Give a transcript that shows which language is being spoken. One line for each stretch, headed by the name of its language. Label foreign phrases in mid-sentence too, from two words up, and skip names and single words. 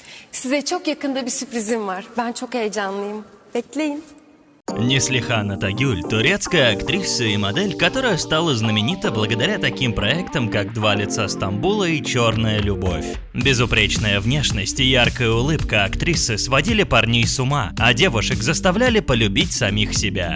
Turkish: Size çok yakında bir sürprizim var. Ben çok heyecanlıyım. Bekleyin.
Russian: Неслихан Атагюль – турецкая актриса и модель, которая стала знаменита благодаря таким проектам, как «Два лица Стамбула» и «Черная любовь». Безупречная внешность и яркая улыбка актрисы сводили парней с ума, а девушек заставляли полюбить самих себя.